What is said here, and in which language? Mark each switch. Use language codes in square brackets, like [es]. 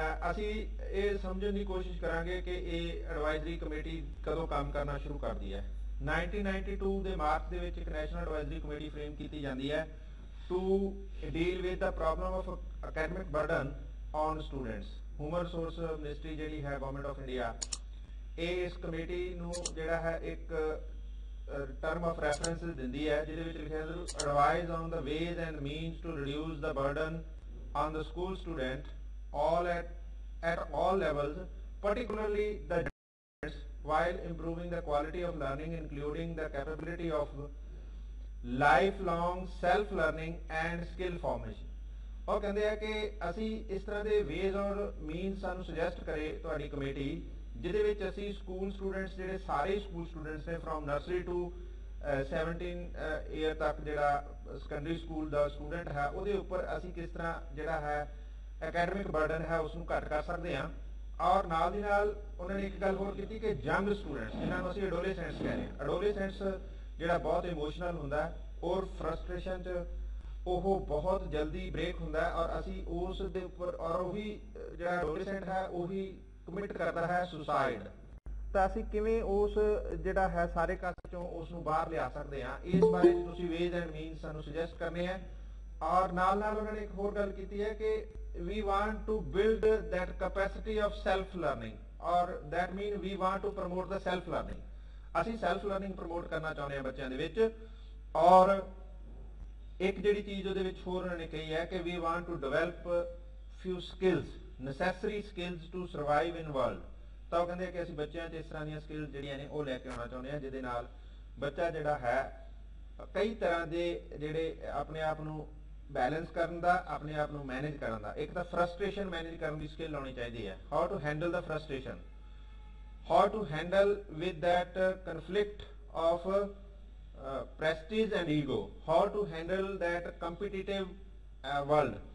[pa] ਅਸੀਂ ਇਹ ਸਮਝਣ ਦੀ ਕੋਸ਼ਿਸ਼ ਕਰਾਂਗੇ ਕਿ ਇਹ ਐਡਵਾਈਜ਼ਰੀ ਕਮੇਟੀ ਕਦੋਂ ਕੰਮ ਕਰਨਾ ਸ਼ੁਰੂ ਕਰਦੀ ਹੈ। 1992 ਦੇ ਮਾਰਚ ਦੇ ਵਿੱਚ ਇੱਕ ਨੈਸ਼ਨਲ ਐਡਵਾਈਜ਼ਰੀ ਕਮੇਟੀ ਫਰੇਮ ਕੀਤੀ ਜਾਂਦੀ ਹੈ [en] To deal with the problem of academic burden on students. [pa] Human resource ministry ਜਿਹੜੀ ਹੈ ਗਵਰਨਮੈਂਟ ਆਫ ਇੰਡੀਆ ਇਹ ਇਸ ਕਮੇਟੀ ਨੂੰ ਜਿਹੜਾ ਹੈ ਇੱਕ term of references ਦਿੰਦੀ ਹੈ ਜਿਹਦੇ ਵਿੱਚ ਲਿਖਿਆ [en] advise on the ways and means to reduce the burden on the school student all at all levels, particularly the students, while improving the quality of learning including the capability of lifelong self learning and skill formation। [pa] ਉਹ ਕਹਿੰਦੇ ਆ ਕਿ ਅਸੀਂ ਇਸ ਤਰ੍ਹਾਂ ਦੇ ways ਔਰ means ਸਾਨੂੰ ਸੁਜੈਸਟ ਕਰੇ ਤੁਹਾਡੀ ਕਮੇਟੀ ਜਿਹਦੇ ਵਿੱਚ ਅਸੀਂ ਸਕੂਲ ਸਟੂਡੈਂਟਸ ਜਿਹੜੇ ਸਾਰੇ ਸਕੂਲ ਸਟੂਡੈਂਟਸ ਨੇ ਫਰੋਮ ਨਰਸਰੀ ਟੂ 17 ਈਅਰ ਤੱਕ ਜਿਹੜਾ ਸੈਕੰਡਰੀ ਸਕੂਲ ਦਾ ਸਟੂਡੈਂਟ ਹੈ ਉਹਦੇ ਉੱਪਰ ਅਸੀਂ ਕਿਸ ਤਰ੍ਹਾਂ ਜਿਹੜਾ ਹੈ ਅਕੈਡਮਿਕ ਬਰਡਨ ਹੈ ਉਸ ਨੂੰ ਘੱਟ ਕਰ ਸਕਦੇ ਹਾਂ। ਔਰ ਨਾਲ ਦੀ ਨਾਲ ਉਹਨਾਂ ਨੇ ਇੱਕ ਗੱਲ ਹੋਰ ਕੀਤੀ ਕਿ ਯੰਗ ਸਟੂਡੈਂਟਸ ਜਿਨ੍ਹਾਂ ਨੂੰ ਅਸੀਂ ਐਡੋਲੇਸੈਂਟਸ ਕਹਿੰਦੇ ਹਾਂ, ਐਡੋਲੇਸੈਂਟਸ ਜਿਹੜਾ ਬਹੁਤ ਇਮੋਸ਼ਨਲ ਹੁੰਦਾ ਔਰ ਫਰਸਟ੍ਰੇਸ਼ਨ 'ਚ ਉਹ ਬਹੁਤ ਜਲਦੀ ਬ੍ਰੇਕ ਹੁੰਦਾ ਔਰ ਅਸੀਂ ਉਸ ਦੇ ਉੱਪਰ ਔਰ ਉਹੀ ਜਿਹੜਾ ਐਡੋਲੇਸੈਂਟ ਹੈ ਉਹੀ ਕਮਿਟ ਕਰਦਾ ਹੈ ਸੁਸਾਈਡ। ਤਾਂ ਅਸੀਂ ਕਿਵੇਂ ਉਸ ਜਿਹੜਾ ਹੈ ਸਾਰੇ ਕਾਸੇ ਚੋਂ ਉਸ ਨੂੰ ਬਾਹਰ ਲਿਆ ਸਕਦੇ ਹਾਂ, ਇਸ ਬਾਰੇ ਤੁਸੀਂ ਵੇਜ਼ ਐਂਡ ਮੀਨਸ ਸਾਨੂੰ ਸੁਜੈਸਟ ਕਰਨੇ ਹੈ। ਔਰ ਨਾਲ ਨਾਲ ਉਹਨਾਂ ਨੇ ਇੱਕ ਹੋਰ ਗੱਲ ਕੀਤੀ ਹੈ ਕਿ [en] we want to build that capacity of self learning or that mean we want to promote the self learning। [pa] ਅਸੀਂ ਸੈਲਫ ਲਰਨਿੰਗ ਪ੍ਰਮੋਟ ਕਰਨਾ ਚਾਹੁੰਦੇ ਹਾਂ ਬੱਚਿਆਂ ਦੇ ਵਿੱਚ। ਔਰ ਇੱਕ ਜਿਹੜੀ ਚੀਜ਼ ਉਹਦੇ ਵਿੱਚ ਹੋਰ ਉਹਨਾਂ ਨੇ ਕਹੀ ਹੈ ਕਿ [en] we want to develop few skills, necessary skills to survive in world। [pa] ਤਾਂ ਉਹ ਕਹਿੰਦੇ ਕਿ ਅਸੀਂ ਬੱਚਿਆਂ 'ਚ ਇਸ ਤਰ੍ਹਾਂ ਦੀਆਂ ਸਕਿੱਲਸ ਜਿਹੜੀਆਂ ਨੇ ਉਹ ਲੈ ਕੇ ਆਉਣਾ ਚਾਹੁੰਦੇ ਹਾਂ ਜਿਹਦੇ ਨਾਲ ਬੱਚਾ ਜਿਹੜਾ ਹੈ ਕਈ ਤਰ੍ਹਾਂ ਦੇ ਜਿਹੜੇ ਆਪਣੇ ਆਪ ਨੂੰ ਬੈਲੈਂਸ ਕਰਨ ਦਾ, ਆਪਣੇ ਆਪ ਨੂੰ ਮੈਨੇਜ ਕਰਨ ਦਾ, ਇੱਕ ਤਾਂ ਫਰਸਟ੍ਰੇਸ਼ਨ ਮੈਨੇਜ ਕਰਨ ਦੀ ਸਕਿੱਲ ਆਉਣੀ ਚਾਹੀਦੀ ਹੈ, [en] How to handle the frustration, how to handle with that conflict of prestige and ego, how to handle that competitive world.